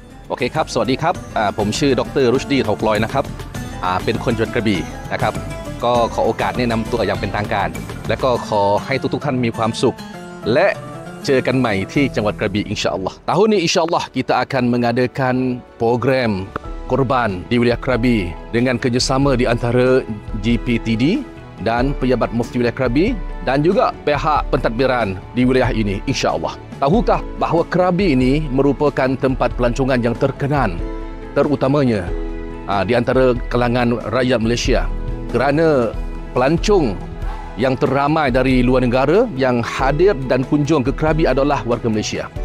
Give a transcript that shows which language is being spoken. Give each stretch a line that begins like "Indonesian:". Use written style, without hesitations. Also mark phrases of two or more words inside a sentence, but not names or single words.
Thai: โอเคครับสวัสดีครับผมชื่อดร. รุชดี เถากลอยนะครับเป็นคนจังหวัดกระบี่นะครับก็ขอโอกาสแนะนำตัวอย่างเป็นทางการและก็ขอให้ทุกท่านมีความสุขและเจอกันใหม่ที่จังหวัดกระบี่
Malay: insya-Allah tahun ini insya-Allah kita akan mengadakan program korban di wilayah Krabi dengan kerjasama di antara GPTD dan pejabat Mufti Wilayah Krabi dan juga pihak pentadbiran di wilayah ini insya-Allah. Tahukah bahawa Krabi ini merupakan tempat pelancongan yang terkenan terutamanya di antara kalangan rakyat Malaysia kerana pelancong yang teramai dari luar negara yang hadir dan kunjung ke Krabi adalah warga Malaysia.